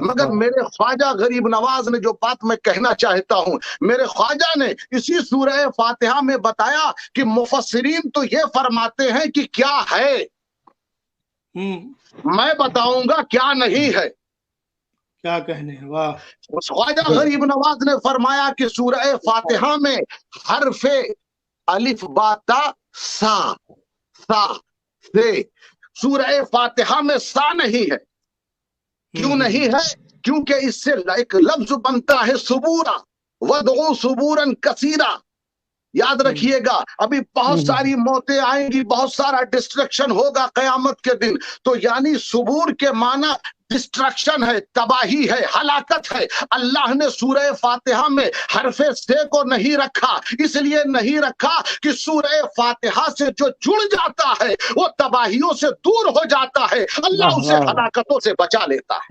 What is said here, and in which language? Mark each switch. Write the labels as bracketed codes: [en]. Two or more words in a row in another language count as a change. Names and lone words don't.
[ur] مگر میرے خواجہ غریب نواز نے جو بات میں کہنا چاہتا ہوں، میرے خواجہ نے اسی سورہ فاتحہ میں بتایا کہ مفسرین تو یہ فرماتے ہیں کہ کیا ہے، میں بتاؤں گا کیا نہیں ہے۔ کیا کہنے ہیں، واہ۔ اس خواجہ غریب نواز نے فرمایا کہ سورہ فاتحہ میں حرف الف با تا سا، سا سے، سورہ فاتحہ میں سا نہیں ہے۔ کیوں نہیں ہے؟ کیونکہ اس سے ایک لفظ بنتا ہے صبورا، [ar] وَدْعُوا صُبُورًا كَثِيرًا۔ [ur] یاد رکھیے گا، ابھی بہت ساری موتیں آئیں گی، بہت سارا ڈسٹرکشن ہوگا قیامت کے دن، تو یعنی صبور کے معنی ڈسٹرکشن ہے، تباہی ہے، ہلاکت ہے۔ اللہ نے سورہ فاتحہ میں حرف سے کو نہیں رکھا، اس لیے نہیں رکھا کہ سورہ فاتحہ سے جو جڑ جاتا ہے وہ تباہیوں سے دور ہو جاتا ہے، اللہ اسے ہلاکتوں سے بچا لیتا ہے۔